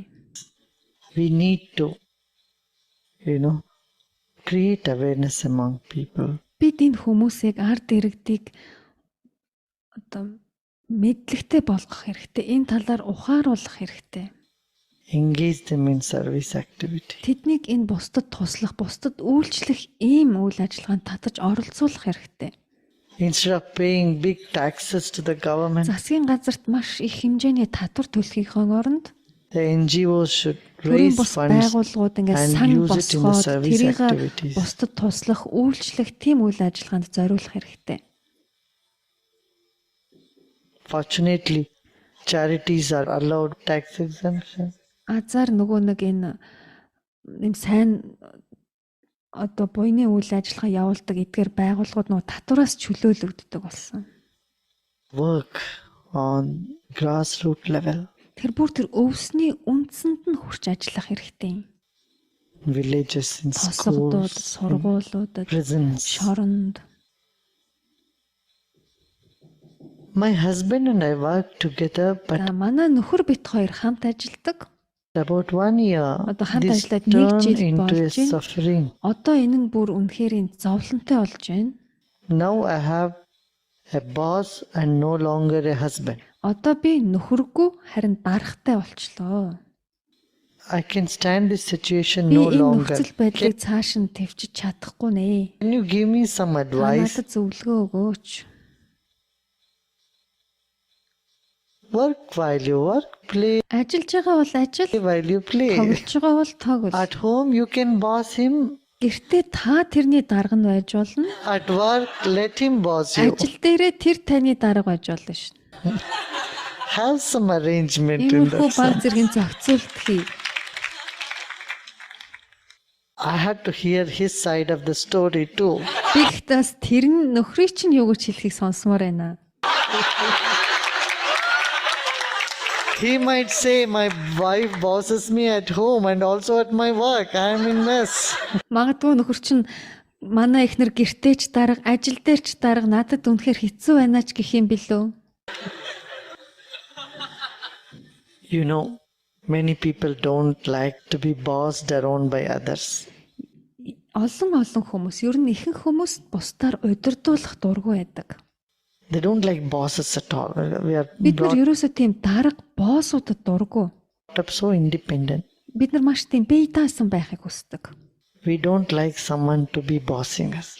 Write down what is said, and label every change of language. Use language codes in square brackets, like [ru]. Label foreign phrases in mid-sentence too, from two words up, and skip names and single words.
[en] We need to, create awareness among people. [mn] Бид энэ хүмүүсийг ард иргэдийг одоо мэдлэгтэй болгох хэрэгтэй. Энэ талаар ухааруулах хэрэгтэй. [en] Engage them in service activity. [mn] Тэднийг энэ бусдад туслах, бусдад үйлчлэх ийм үйл ажиллагаанд татаж оролцуулах хэрэгтэй. [en] Instead of paying big taxes to the government, [mn] Засгийн газарт маш их хэмжээний татвар төлөхийнхөө оронд [en] the NGOs should [mn] төрийн [en] raise [mn] бус [en] funds [mn] байгууллагууд ингээд [en] and [mn] сан [en] use it in the [mn] босгоод [en] service [mn] тэрийг [en] activities. [mn] бусдад туслах, үйлчлэх тийм үйл ажиллагаанд зориулах хэрэгтэй. [en] Fortunately, charities are allowed tax exemption. [mn] Азар нөгөө нэг энэ юм сайн одоо буйны үйл ажиллагаа явуулдаг эдгээр байгууллагууд нөгөө татвараас чөлөөлөгддөг болсон. [en] Work on grassroots level. [mn] Тэр бүр тэр өвсний үндсэнд нь хүрч ажиллах хэрэгтэй. [en] Villages, in [mn] Тосгодууд, [en] schools, [mn] сургуулиудад, [en] prisons. [mn] шоронд. [en] My husband and I work together, but [mn] За манай нөхөр бит хоёр хамт ажилладаг. [en] about 1 year, [mn] Одоо хамт [en] this [mn] ажиллаад нэг [en] turned [mn] жил [en] into a [mn] болж байна. [en] suffering. [mn] Одоо энэ нь бүр үнэхээр зовлонтой болж байна. [en] Now I have a boss and no longer a husband. [mn] Одоо би нөхөргүй харин дарахтай болчлоо. [en] I can stand this situation [mn] Би [en] no [mn] энэ [en] longer. [mn] нөхцөл байдлыг цааш нь твчиж чадахгүй нэ. [en] Can you give me some [mn] Та [en] advice? [mn] надад зөвлөгөө өгөөч. [en] Work while you work, play [mn] Ажиллаж байгаа бол ажил, [en] while you play. [mn] тоглож байгаа бол тоглол. [en] At home, you can boss him. [mn] Гэртээ та тэрний дарга нь байж болно. [en] At work, let him boss you. [mn] Ажил дээрээ тэр таны дарга байж болно шин. [en] Have some arrangement in [mn] Иймэрхүү баг [en] that. [mn] зэргийн зохицуулт хий. [en] I had to hear his side of the story too. [mn] Би гэхдээ тэр нь нөхрийг чинь юу гэж хэлхийг сонсомоор байна. [en] He might say, my wife bosses me at home and also at my work. I am in mess. [mn] Магадгүй нөхөр чинь манай ихнэр гэртээч дарга, ажил дээрч дарга надад үнэхээр хэцүү байна ч гэх юм билүү. [en] You know, many people don't like to be bossed around by others. [mn] Олон хүмүүс ер нь ихэнх хүмүүс бусдаар удирдуулах дургүй байдаг. [en] They don't like bosses at all. We are [mn] Бид нар [en] brought [mn] ерөөсөө тийм дарга боссуудад дургүй. [en] up so independent. [mn] Бид нар маш тийм бие даасан байхыг хүсдэг. [en] We don't like someone to be bossing us,